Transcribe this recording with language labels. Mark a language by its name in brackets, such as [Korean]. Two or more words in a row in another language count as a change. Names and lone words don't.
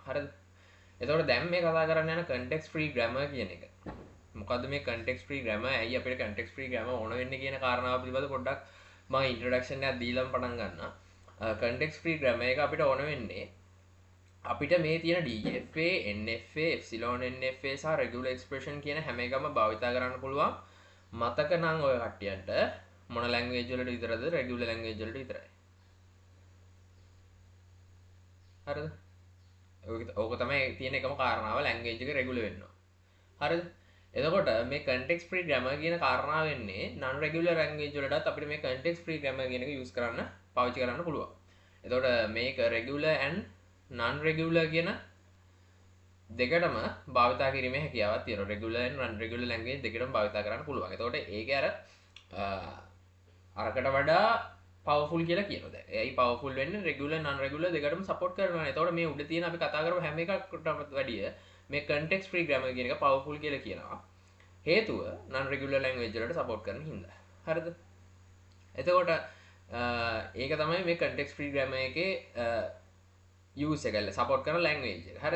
[Sinhala] හරිද? එතකොට දැන් මේ කතා කරන්න යන [English] context free grammar [Sinhala] කියන එක. මොකද්ද මේ [English] context free grammar? [Sinhala] ඇයි අපිට [English] context free grammar [Sinhala] ඕන වෙන්නේ කියන කාරණාව පිළිබඳව පොඩ්ඩක් මම introduction එකක් දීලාම පටන් ගන්නවා. [English] context free grammar [Sinhala] එක අපිට ඕන වෙන්නේ අපිට මේ තියෙන [English] DFA, NFA, epsilon NFA [Sinhala] සහ [English] regular expression [Sinhala] කියන හැම එකම භාවිතා කරන්න පුළුවන්. මතක නම් ඔය කට්ටියන්ට මොන language වලට විතරද [English] regular language [Sinhala] වලට විතරයි. හරිද? ඕක තමයි තියෙන එකම කාරණාව language එක regular වෙන්න ඕන. හරිද? එතකොට මේ [English] context free grammar [Sinhala] කියන කාරණාව වෙන්නේ [English] non regular language [Sinhala] වලටත් අපිට මේ [English] context free grammar [Sinhala] කියන එක use කරන්න පාවිච්චි කරන්න පුළුවන්. එතකොට මේක [English] regular and non regular [Sinhala] කියන දෙකටම භාවිතා කිරීමේ හැකියාවක් තියෙනවා. [English] regular and non regular language [Sinhala] දෙකටම භාවිතා කරන්න පුළුවන්. එතකොට ඒක අරකට වඩා powerful කියලා කියනවා. දැන් ඒයි powerful වෙන්නේ [English] regular non regular [Sinhala] දෙකටම support කරනවා. එතකොට මේ උඩ තියෙන අපි කතා කරපු හැම එකකටම වැඩිය මේ [English] context free grammar [Sinhala] කියන එක powerful කියලා කියනවා. හේතුව [English] non regular language [Sinhala] වලට support කරන හින්දා. හරිද? එතකොට ඒක තමයි මේ [English] context free grammar [Sinhala] එකේ use එක support කරන language එක. හරිද?